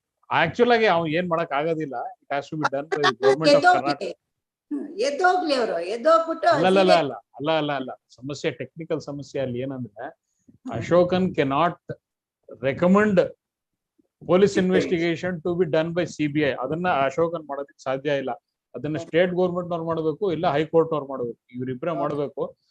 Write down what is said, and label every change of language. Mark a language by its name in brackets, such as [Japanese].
[Kannada] Actually ಅವ್ನು ಏನ್ ಮಾಡಕ್ ಆಗೋದಿಲ್ಲ. [English] It has to be done by the government of Karnataka. [Kannada] ಎದ್ದೋಗ್ಲಿ ಅವರು, ಎದ್ದೋಗ್ಬಿಟ್ಟು ಅಲ್ಲ ಸಮಸ್ಯೆ, ಟೆಕ್ನಿಕಲ್ ಸಮಸ್ಯೆ ಅಲ್ಲಿ ಏನಂದ್ರೆ [English] Ashokan cannot recommend police investigation to be done by CBI. [Kannada] ಅದನ್ನ ಅಶೋಕನ್ ಮಾಡೋದಕ್ಕೆ ಸಾಧ್ಯ ಇಲ್ಲ. ಅದನ್ನ ಸ್ಟೇಟ್ ಗೌರ್ಮೆಂಟ್ ನವ್ರು ಮಾಡಬೇಕು, ಇಲ್ಲ ಹೈಕೋರ್ಟ್ ನವ್ರು ಮಾಡಬೇಕು, ಇವರಿಬ್ಬರೇ ಮಾಡಬೇಕು.